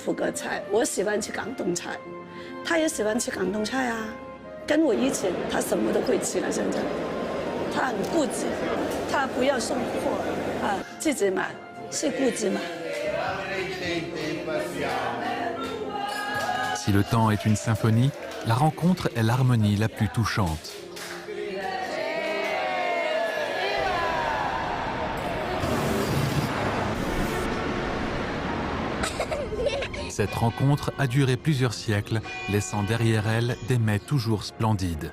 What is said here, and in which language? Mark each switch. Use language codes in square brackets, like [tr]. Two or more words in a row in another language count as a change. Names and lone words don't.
[zh] 葡歌菜，我喜欢吃广东菜，他也喜欢吃广东菜啊。跟我一起，他什么都会吃了。现在，他很固执，他不要送货啊，自己买，是固执嘛。 [fr] Si le temps est une symphonie, la rencontre est l'harmonie la plus touchante. Cette rencontre a duré plusieurs siècles, laissant derrière elle des mets toujours splendides.